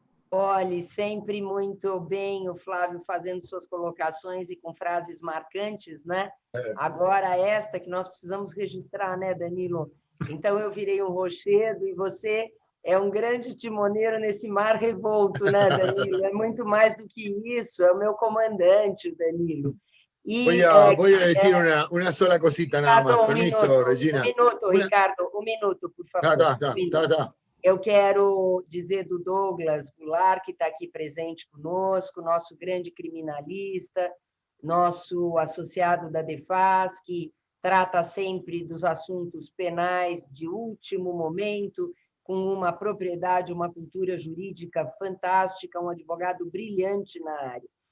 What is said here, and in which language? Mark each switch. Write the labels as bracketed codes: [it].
[pt] Olhe, sempre muito bem o Flávio fazendo suas colocações e com frases marcantes, né? Agora esta que nós precisamos registrar, né, Danilo? Então eu virei um rochedo e você é um grande timoneiro nesse mar revolto, né, Danilo? É muito mais do que isso, é o meu comandante, o Danilo. [es] Voy a decir una sola cosita nada más. Permiso, Regina. [pt] Ricardo, um minuto, por favor. Tá. Eu quero dizer do Douglas Goulart, que está aqui presente conosco, nosso grande criminalista, nosso associado da DEFAS, que trata sempre dos assuntos penais de último momento, com uma propriedade, uma cultura jurídica fantástica, um advogado brilhante na área.